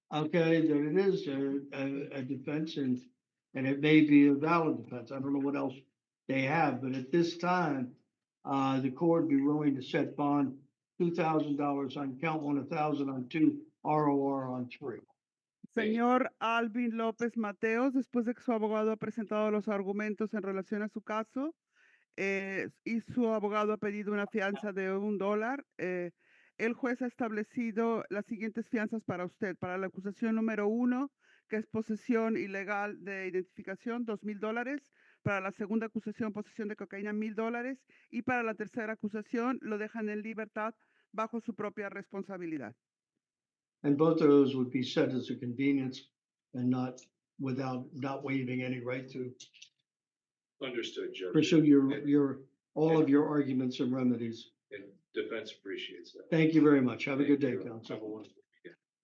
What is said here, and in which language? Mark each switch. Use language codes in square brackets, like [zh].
[en] Okay, that it is a defense, and it may be a valid defense. I don't know what else they have, but at this time, the court would be willing to set bond $2,000 on count one, 1,000 on two, ROR on three. [es] Señor Alvin López Mateos, después de que su abogado ha presentado los argumentos en relación a su caso, y su abogado ha pedido una fianza de $1, el juez ha establecido las siguientes fianzas para usted. Para la acusación número 1, que es posesión ilegal de identificación, $2,000. Para la segunda acusación, posesión de cocaína, $1,000. Y para la tercera acusación, lo dejan en libertad bajo su propia responsabilidad. [en] And both of those would be set as a convenience and not not waiving any right to Understood, Judge. pursue all of your arguments and remedies. And defense appreciates that. Thank you very much. Have a good Thank day, you. counsel. Have a wonderful weekend.